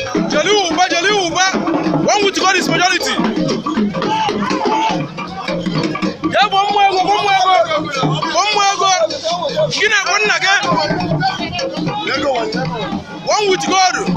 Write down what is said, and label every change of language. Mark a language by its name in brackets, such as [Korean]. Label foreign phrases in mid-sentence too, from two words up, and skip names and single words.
[Igbo] Jali Uba, Jali Uba. [English] One with God is majority. [Igbo] Ya bụ ụmụ ego, bụ ụmụ ego. Bụ ụmụ ego. Gị na-akpọ nna gị. [English] One with God.